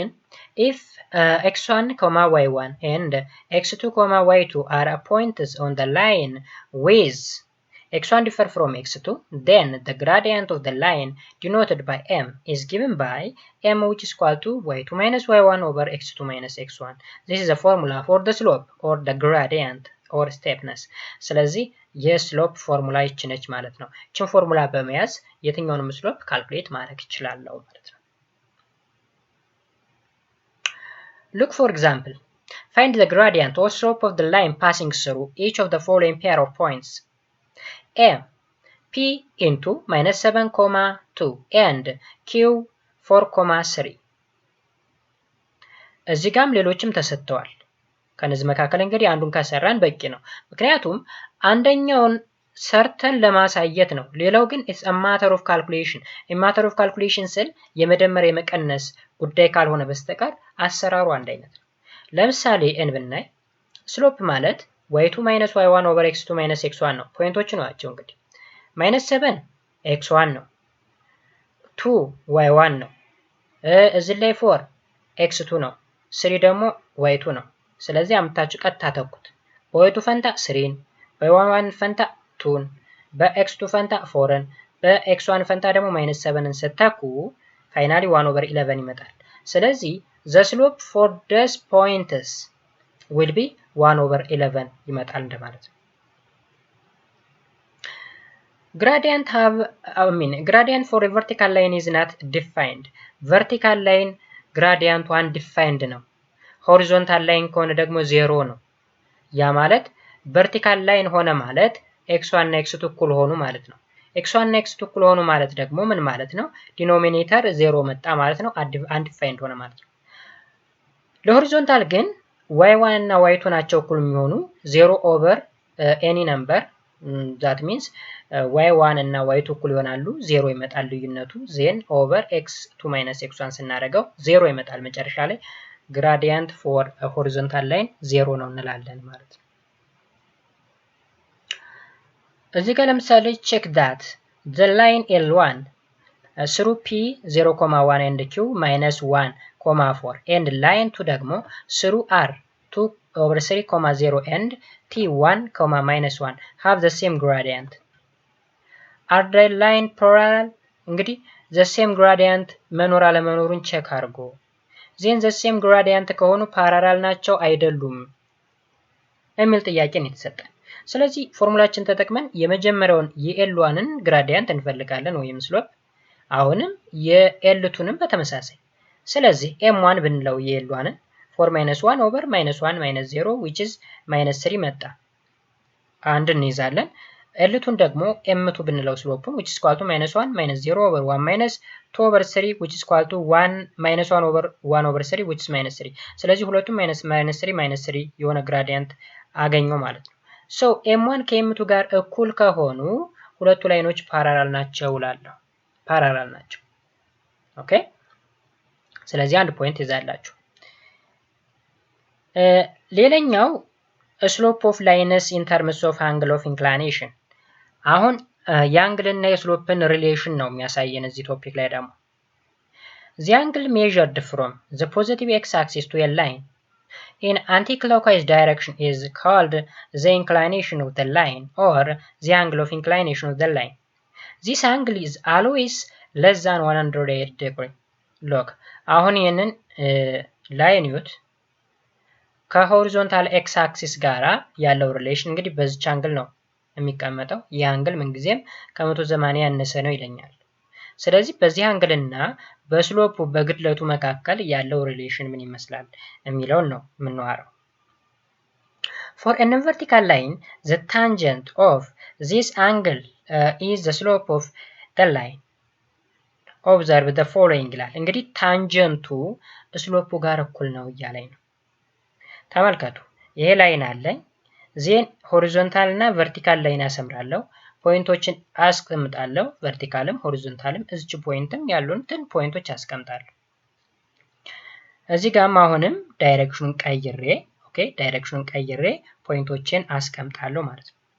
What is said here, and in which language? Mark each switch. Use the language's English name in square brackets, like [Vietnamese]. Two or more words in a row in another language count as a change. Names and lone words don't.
[English] If x1, y1 and x2, y2 are points on the line with x1 differ from x2, then the gradient of the line denoted by m is given by m which is equal to y2 minus y1 over x2 minus x1. This is a formula for the slope or the gradient or steepness. [Amharic] ስለዚህ የስሎፕ ፎርሙላ ይችነች ማለት ነው። እቺን ፎርሙላ በመያዝ የትኛውንም ስሎፕ ካልኩሌት ማድረግ ይችላልው ማለት ነው። [English] Look for example. Find the gradient or slope of the line passing through each of the following pair of points. A. P into minus 7, 2 and Q 4, 3. [Amharic] እዚህ ጋም ሌሎችም ተሰጥተዋል። ከነዚህ መካከል እንግዲህ አንዱን ካሰራን በቂ ነው። ምክንያቱም አንደኛውን ሰርተን ለማሳየት ነው። ሌላው ግን [English] it's a matter of calculation. a matter of calculation [Amharic] ስል የመደመር የመቀነስ ጉዳይ ካልሆነ በስተቀር አሰራሩ አንድ አይነት ነው። ለምሳሌ n ብናይ ስሎፕ ማለት [English] y2 minus y1 over x2 minus x1 [Amharic] ነው። ፖይንቶቹ ናቸው እንግዲህ -7 x1 ነው። 2 y1 ነው። እዚህ ላይ 4 x2 ነው። 3 ደግሞ y2 ነው። ስለዚህ አምታችሁ ቀጥታ ተኩት። በy2 ፈንታ 3ን፣ በy1 ፈንታ 2ን፣ በx2 ፈንታ 4ን፣ በx1 ፈንታ ደግሞ -7ን ስተኩ ፋይናሊ 1 over 11 ይመጣል። ስለዚህ [English] the slope for these points will be 1 over 11 [Amharic] ይመጣል እንደማለት ነው። [English] gradient for a vertical line is not defined. vertical line gradient undefined [Amharic] ነው። [English] horizontal line [Amharic] ከሆነ ደግሞ 0 ነው። ያ ማለት [English] vertical line [Amharic] ሆነ ማለት x1 እና x2 እኩል ሆኑ ማለት ነው። x1 እና x2 እኩል ሆኑ ማለት ደግሞ ምን ማለት ነው? ዲኖሚኔተር 0 መጣ ማለት ነው። undefined ሆነ ማለት ነው። ለሆሪዞንታል ግን y1 እና y2 ናቸው እኩል የሚሆኑ [English] 0 over any number that means [Amharic] y1 እና y2 እኩል ይሆናሉ 0 ይመጣል ልዩነቱ ዜን [English] over x2 minus x1 [Amharic] ስናደርገው 0 ይመጣል መጨረሻ ላይ [English] gradient for a horizontal line [Amharic] 0 ነው እንላለን ማለት ነው። እዚህ ጋር ለምሳሌ [English] check that the line L1 through P 0,1 and Q minus 1,4 and line 2 ደግሞ through R 2 over 3,0 and T1, minus 1 have the same gradient. Are the line parallel? [Amharic] እንግዲህ [English] the same gradient [Amharic] መኖር አለመኖሩን ቼክ አድርጎ [English] then the same gradient [Amharic] ከሆኑ ፓራላል ናቸው አይደሉም የሚል ጥያቄ ነው የተሰጠን። ስለዚህ ፎርሙላችን ተጠቅመን የመጀመሪያውን የኤል1ን ግራዲያንት እንፈልጋለን ወይም ስሎፕ አሁንም የኤል2ንም በተመሳሳይ ስለዚህ m1 ብንለው የኤል1ን [English] 4 minus 1 over minus 1 minus 0 which is minus 3 [Amharic] መጣ አንድ እንይዛለን ኤል2ን ደግሞ m2 ብንለው ስሎፑን [English] which is equal to minus 1 minus 0 over 1 minus 2 over 3 which is equal to 1 minus 1 over 1 over 3 which is minus 3 [Amharic] ስለዚህ ሁለቱም minus 3 የሆነ ግራዲያንት አገኘው ማለት ነው። so m1 ከm2 ጋር እኩል ከሆኑ ሁለቱ ላይኖች ፓራላል ናቸው እላለሁ ፓራላል ናቸው ኦኬ ስለዚህ አንድ ፖይንት ይዛላችሁ። [English] ሌላኛው slope of lines in terms of angle of inclination [Amharic] አሁን የአንግል እና የስሎፕን ሪሌሽን ነው የሚያሳየን እዚህ ቶፒክ ላይ ደግሞ [English] the angle measured from the positive x-axis to a line in anti-clockwise direction is called the inclination of the line or the angle of inclination of the line. This angle is always less than 180 degree. Look, [Amharic] አሁን ይሄንን ላይን ዩት ከሆሪዞንታል ኤክስ አክሲስ ጋራ ያለው ሪሌሽን እንግዲህ በዚህ አንግል ነው የሚቀመጠው። ይህ አንግል ምንጊዜም ከ180 ያነሰ ነው ይለኛል። ስለዚህ በዚህ አንግልና በስሎፑ በግድለቱ መካከል ያለው ሪሌሽን ምን ይመስላል የሚለውን ነው የምንዋረው። [English] For an vertical line, the tangent of this angle is the slope of the line. Observe the following [Amharic] ይላል። እንግዲህ ታንጀንቱ ስሎፑ ጋር እኩል ነው እያለኝ ነው። ተመልከቱ ይሄ ላይን አለኝ ዜን ሆሪዞንታል እና ቨርቲካል ላይን አሰምራለሁ ፖይንቶችን አስቀምጣለሁ ቨርቲካልም ሆሪዞንታልም እዚህ ፖይንትም ያሉትን ፖይንቶች አስቀምጣለሁ። እዚህ ጋርም አሁንም ዳይሬክሽኑን ቀይሬ ዳይሬክሽኑን ቀይሬ ፖይንቶችን አስቀምጣለሁ ማለት ነው።